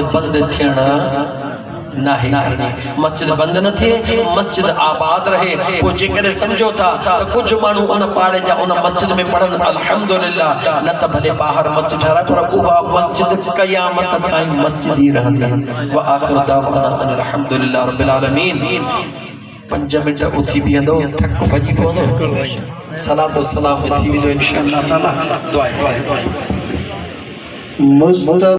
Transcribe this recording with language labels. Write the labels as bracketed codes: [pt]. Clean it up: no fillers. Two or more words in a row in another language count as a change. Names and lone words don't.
[sd] बंदि थियण नाहे मस्जिद बंदि न थिए मस्जिद आबाद रहे पोइ जेकॾहिं सम्झो था त कुझु माण्हू उन पाड़े जा उन मस्जिद में पढ़नि अल्हम्दुलिल्लाह न त भले ॿाहिरि मस्जिद ठहिराए पर उहा मस्जिद क़यामत ताईं मस्जिद ई रहंदी [ar] وآخر دعوانا الحمد لله رب العالمين [sd] 5 मिंट उथी बीहंदो थक भॼी पवंदो सलातो सलाम थी वेंदो इंशाअल्लाह ताला दुआ